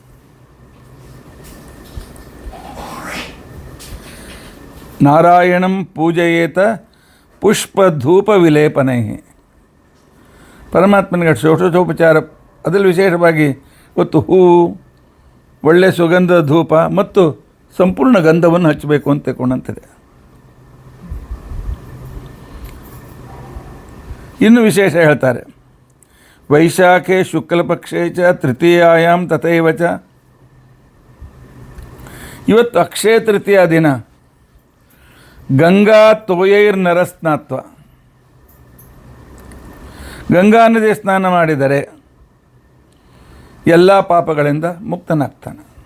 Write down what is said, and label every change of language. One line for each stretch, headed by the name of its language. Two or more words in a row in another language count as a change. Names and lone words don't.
Sanskrit: ನಾರಾಯಣಂ ಪೂಜಯೇತ ಪುಷ್ಪಧೂಪ ವಿಲೇಪನೈ,
Kannada: ಪರಮಾತ್ಮನಿಗೆ ಷೋಡಶೋಪಚಾರ, ಅದರಲ್ಲಿ ವಿಶೇಷವಾಗಿ ಇವತ್ತು ಹೂವು, ಒಳ್ಳೆಯ ಸುಗಂಧದ ಧೂಪ ಮತ್ತು ಸಂಪೂರ್ಣ ಗಂಧವನ್ನು ಹಚ್ಚಬೇಕು ಅಂತ ತಿಳ್ಕೊಂಡಂತಿದೆ. ಇನ್ನು ವಿಶೇಷ ಹೇಳ್ತಾರೆ,
Sanskrit: ವೈಶಾಖೆ ಶುಕ್ಲಪಕ್ಷೇ ಚ ತೃತೀಯಾಯಾಮ್ ತಥೈವ ಚ,
Kannada: ಇವತ್ತು ಅಕ್ಷಯ ತೃತೀಯ ದಿನ
Sanskrit: ಗಂಗಾ ತೋಯೈರ್ನರಸ್ನಾತ್ವ,
Kannada: ಗಂಗಾ ನದಿ ಸ್ನಾನ ಮಾಡಿದರೆ ಎಲ್ಲ ಪಾಪಗಳಿಂದ ಮುಕ್ತನಾಗ್ತಾನೆ.